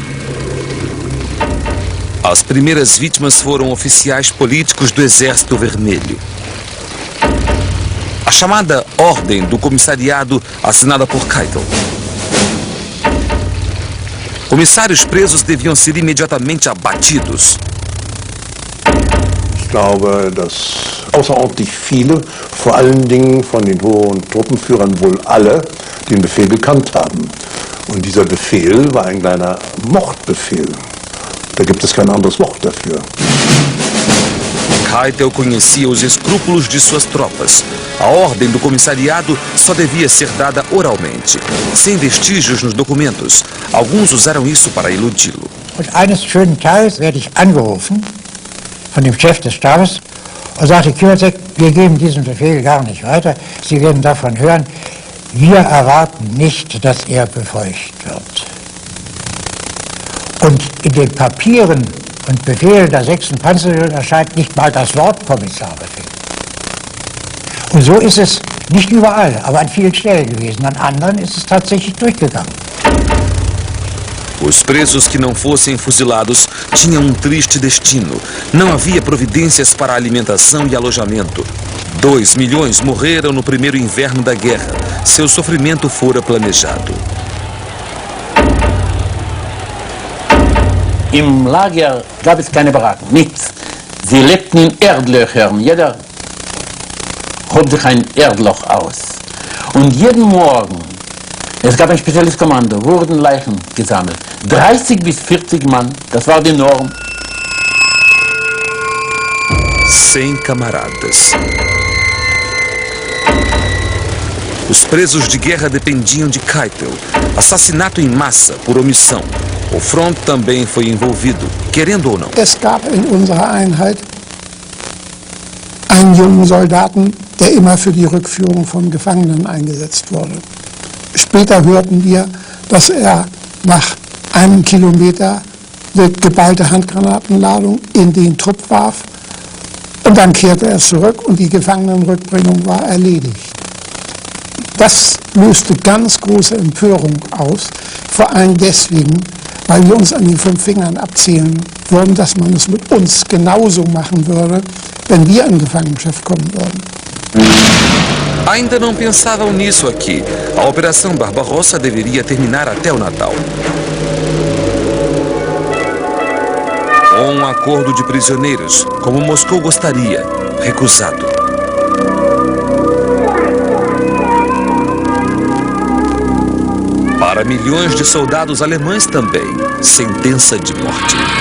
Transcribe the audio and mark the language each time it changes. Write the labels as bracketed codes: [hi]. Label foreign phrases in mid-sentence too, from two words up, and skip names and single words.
[pt] As primeiras vítimas foram oficiais políticos do Exército Vermelho. A chamada Ordem do Comissariado, assinada por Keitel. Comissários presos deviam ser imediatamente abatidos. [de] Ich glaube, dass außerordentlich viele, vor allen Dingen von den hohen Truppenführern wohl alle, den Befehl gekannt haben. Und dieser Befehl war ein kleiner Mordbefehl. Da gibt es kein anderes Wort dafür. [pt] Keitel conhecia os escrúpulos de suas tropas. A ordem do comissariado só devia ser dada oralmente, sem vestígios nos documentos. Alguns usaram isso para iludi-lo. [de] Und eines schönen Tages werde ich angerufen von dem Chef des Stabes und sagte, Kierzek, wir geben diesen Befehl gar nicht weiter. Sie werden davon hören, wir erwarten nicht, dass er befeucht wird. Und in den Papieren und Befehlen der 6. Panzerdivision erscheint nicht mal das Wort Kommissarbefehl. Und so ist es nicht überall, aber an vielen Stellen gewesen. An anderen ist es tatsächlich durchgegangen. [pt] Os presos que não fossem fuzilados tinham um triste destino. Não havia providências para alimentação e alojamento. 2 milhões morreram no primeiro inverno da guerra. Seu sofrimento fora planejado. [de] Im Lager gab es keine Baracken, nichts. Sie lebten in Erdlöchern. Jeder hob sich ein Erdloch aus. Und jeden Morgen, es gab ein spezielles Kommando, wurden Leichen gesammelt. 30 bis 40 Mann, das war die Norm. [pt] 100 camaradas. Os presos de guerra dependiam de Keitel. Assassinato em massa, por omissão. O Front também foi envolvido, querendo ou não. [de] Es gab in unserer Einheit einen jungen Soldaten, der immer für die Rückführung von Gefangenen eingesetzt wurde. Später hörten wir, dass er nach einem Kilometer eine geballte Handgranatenladung in den Trupp warf und dann kehrte er zurück und die Gefangenenrückbringung war erledigt. Das löste ganz große Empörung aus, vor allem deswegen, weil wir uns an den 5 Fingern abzählen würden, dass man es mit uns genauso machen würde, wenn wir in Gefangenschaft kommen würden. [pt] Ainda não pensavam nisso aqui. A Operação Barbarossa deveria terminar até o Natal. Um acordo de prisioneiros, como Moscou gostaria, recusado. Para milhões de soldados alemães também, sentença de morte.